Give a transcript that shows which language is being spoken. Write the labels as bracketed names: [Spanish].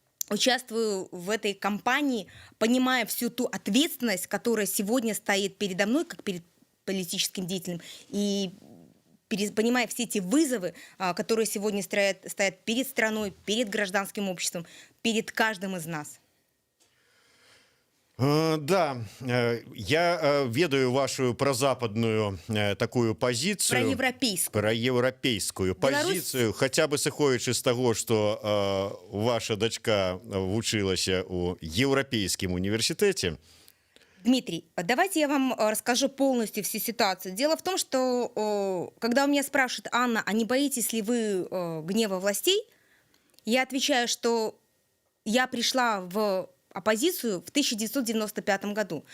[Russian] участвую в этой кампании, понимая всю ту ответственность, которая сегодня стоит передо мной, как перед политическим деятелем, и понимая все эти вызовы, которые сегодня стоят перед страной, перед гражданским обществом, перед каждым из нас. [Belarusian] Да, я ведаю вашу прозападную такую позицию. [Russian] Проевропейскую. Проевропейскую Беларусь- [Belarusian] позицию, хотя бы сыходзячы з таго, што ваша дачка вучылася ў еўрапейскім універсітэце. [Russian] Дмитрий, давайте я вам расскажу полностью всю ситуацию. Дело в том, что когда у меня спрашивают: Анна, а не боитесь ли вы гнева властей? Я отвечаю, что я пришла в оппозицию в 1995 году.